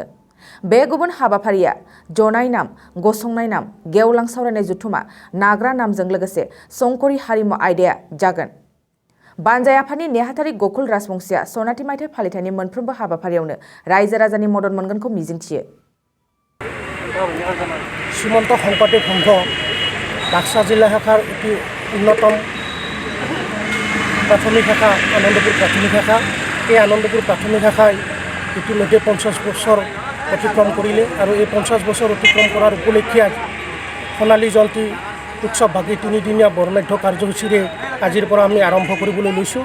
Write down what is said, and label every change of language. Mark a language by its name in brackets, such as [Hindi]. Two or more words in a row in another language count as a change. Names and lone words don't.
[Bodo] बे गुबुन हाबाफारिया जनाय नाम गसंनाय नाम गेवलां सावरायनाय जथुमा नाग्रा नामजों लोगोसे शंकरी हारिमु आयदाया जागोन। बानजाय आफादनि नेहाथारि गकुल राजबंसिया सनाथि मायथाइ फालिथायनि मोनफ्रोमबो हाबाफारियावनो रायजो राजानि मदद मोनगोनखौ मिजिंथियो। [Assamese] শ্ৰীমন্ত শংকৰদেৱ সংঘ বাক্সা জিলা শাখাৰ অতি অন্যতম প্ৰাথমিক শাখা আনন্দপুৰ প্ৰাথমিক শাখা। এই আনন্দপুৰ প্ৰাথমিক শাখাই ইতিমধ্যে 50 বছৰ অতিক্ৰম কৰিলে আৰু এই 50 বছৰ অতিক্ৰম কৰাৰ উপলক্ষে সোণালী জয়ন্তী উৎসৱ ভাগি 3দিনীয়া বৰ্ণাঢ্য কাৰ্যসূচীৰে আজিৰ পৰা আমি আৰম্ভ কৰিবলৈ লৈছোঁ।